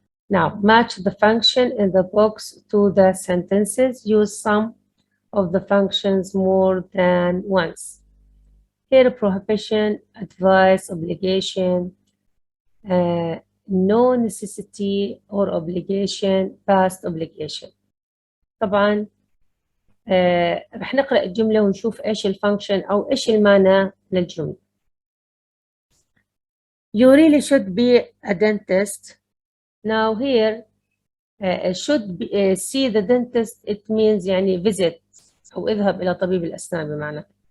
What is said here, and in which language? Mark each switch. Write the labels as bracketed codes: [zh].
[en] Now, match the function in the box to the sentences. Use some of the functions more than once. Here, prohibition, advice, obligation, no necessity or obligation, past obligation. [ar] طبعا رح نقرأ الجملة ونشوف إيش الفانكشن أو إيش المعنى للجملة. [en] You really should be a dentist. Now here should be, see the dentist, it means يعني visit [ar] أو اذهب إلى طبيب الأسنان بمعنى.